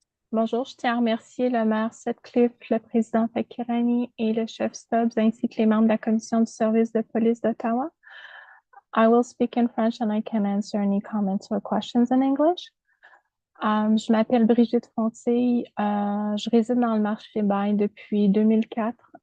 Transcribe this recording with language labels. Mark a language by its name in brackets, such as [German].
[French] Bonjour, je tiens à remercier le maire Sutcliffe, le président Fakirani et le chef Stubbs, ainsi que les membres de la commission du service de police d'Ottawa. [English] I will speak in French and I can answer any comments or questions in English. [French] Je m'appelle Briet FY. Je réside dans le marché bail depuis 2004.